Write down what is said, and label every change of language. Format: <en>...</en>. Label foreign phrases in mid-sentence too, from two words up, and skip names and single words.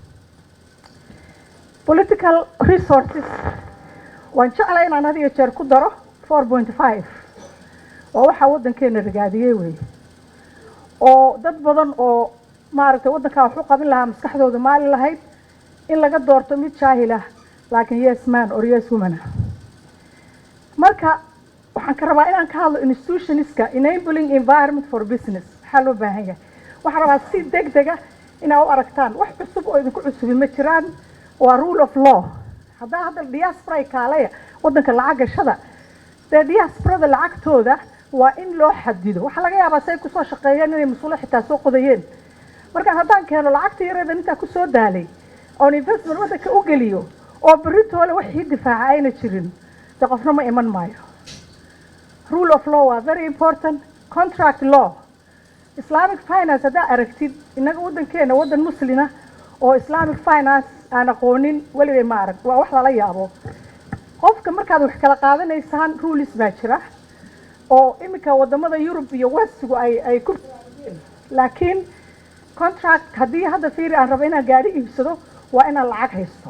<en>political resources</en> <so>waan jeclay inaan had iyo jeer ku daro 4.5 waa waxa waddankeena ragaadiyey wey oo dad badan oo maaragtay waddanka wax u qabin lahaa maskaxdooda maali lahayd in laga doorto mid jaahil ah laakiin</so> <en>yes man or yes woman.</en> <so>marka waxaan ka rabaa inaan ka hadlo institutionska</so> <en>enabling environment for business.</en> <so>waxaa loo baahan yahay, waxaan rabaa si degdeg ah inaad u aragtaan wax cusub oo idinku cusubi ma jiraan.</so> <en>waa rule of law.</en> <so>hadda diaspora kaalaya waddanka lacag gashada dee diasporada lacagtooda waa in loo xadido. waxaa laga yaabaa say kusoo shaqeeyeen inay mas-uula xitaa soo qodayeen. marka haddaan keeno lacagta yareeda intaa kusoo daalay oon investment waddanka u geliyo oo beritoole waxii difaaca ayna jirin dee qofna ma iman maayo.</so> <en>rule of law waa very important. contract law, Islamic finance</en> <so>haddaa aragtid innaga waddankeena waddan muslina oo</so> <en>Islamic finance</en> <so>aan aqoonin weligay ma arag. waa wax lala yaabo. qofka markaad wax kala qaadanaysaan rules baa jira oo iminka wadamada Europe iyo Westigu ay ku laakiin contract haddii hadda fiiri aan rabo inaan gaari iibsado waa inaan lacag haysto.</so>